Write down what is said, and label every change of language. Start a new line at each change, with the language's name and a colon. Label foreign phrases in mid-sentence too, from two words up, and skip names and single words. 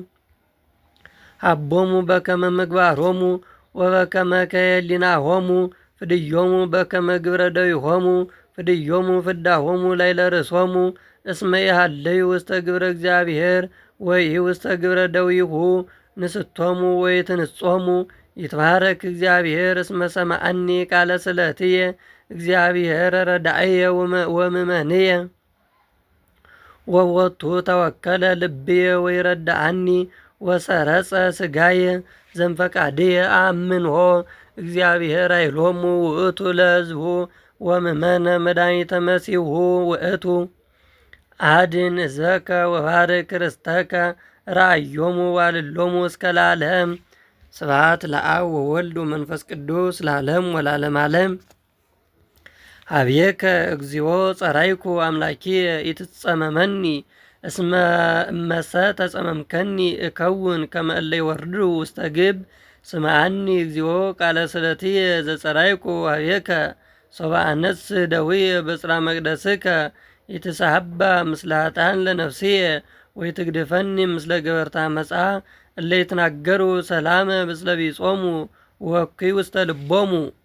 Geez: ሀቦሙ በከመ ምግባሮሙ ወበከመ ከህሊናሆሙ ፍድዮሙ በከመ ግብረ ደዊሆሙ ፍድዮሙ ፍዳሆሙ ላዕለ ርእሶሙ እስመ ይሃለዩ ውስተ ግብረ እግዚአብሔር ወይ ውስተ ግብረ ደዊሁ ንስቶሙ ወይትንጾሙ ይትባረክ እግዚአብሔር እስመ ሰምዐኒ ቃለ ስእለትየ እግዚአብሔር ረዳእየ ወምእመንየ ወወቱ ተወከለ ልብየ ወይረዳአኒ ወሰረጸ ሥጋየ ዘንፈቃድየ አምንሆ እግዚአብሔር ኃይሎሙ ውእቱ ለሕዝቡ ወምእመነ መድኃኒተ መሲሑ ውእቱ አድን ሕዝበከ ወባርክ ርስተከ ራእዮሙ ዋልሎሙ እስከ ለዓለም። ስብሐት ለአብ ወወልድ ወመንፈስ ቅዱስ ለዓለም ወለዓለመ ዓለም። ኀቤከ እግዚኦ ጸራይኩ አምላኪየ ይትጸመመኒ እስመ እመሰ ተጸመምከኒ እከውን ከመ እለ ይወርዱ ውስተ ግብ ስምዐኒ እግዚኦ ቃለ ስእለትየ ዘጸራይኩ ኀቤከ ሶበ አነስእ ደውየ በጽርሐ መቅደስከ ይትሰሐባ ምስለ ኃጥአን ለነፍስየ ወይትግድፈኒ ምስለ ገበርተ አመጽአ እለ ይትናገሩ ሰላመ ምስለ ቢጾሙ ወእኩይ ውስተ ልቦሙ